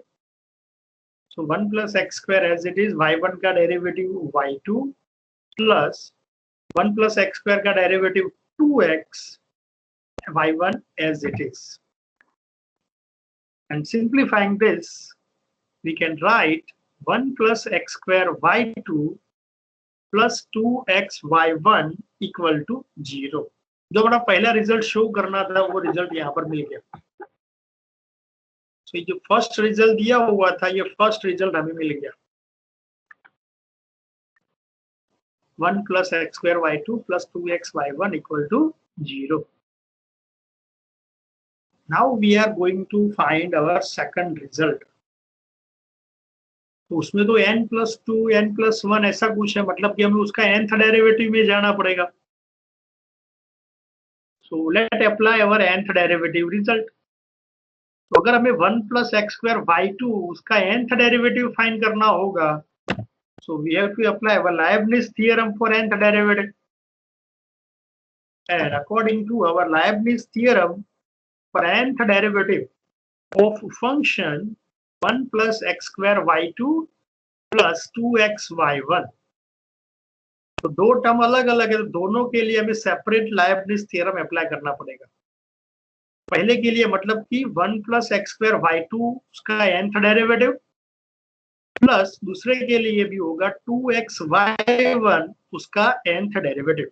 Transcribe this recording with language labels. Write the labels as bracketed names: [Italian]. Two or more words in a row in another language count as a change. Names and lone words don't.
[English] So 1 plus x square as it is, y1 का डेरिवेटिव y2 plus 1 plus x square का डेरिवेटिव 2x y1 as it is. And simplifying this, we can write 1 plus x square y2 plus 2x y1 equal to 0. [Hindi] जो हमारा पहला [English] result show [Hindi] करना था वो रिजल्ट यहाँ पर मिल गया. So ये जो [English] first result [Hindi] दिया हुआ था, ये [English] first result [Hindi] हमें मिल गया. [English] 1 plus x square y2 plus 2x y1 equal to 0. Now we are going to find our second result. [Hindi] तो उसमें तो [English] n plus 2 n plus 1 [Hindi] ऐसा कुछ है, मतलब कि हमें उसका [English] nth derivative [Hindi] में जाना पड़ेगा. [English] So let apply our nth derivative result. [Hindi] तो अगर हमें [English] 1 plus x square y two [Hindi] उसका [English] nth derivative find [Hindi] करना होगा, [English] so we have to apply our Leibniz theorem for nth derivative. And according to our Leibniz theorem for nth derivative of function 1 plus x square y2 plus 2x y1, [Hindi] तो दो टर्म अलग अलग है, तो दोनों के लिए हमें [English] separate Leibniz theorem apply [Hindi] करना पड़ेगा। पहले के लिए मतलब कि [English] 1 plus x square y two [Hindi] उसका [English] nth derivative [Hindi] प्लस दूसरे के लिए भी होगा 2xy1 उसका [English] nth derivative.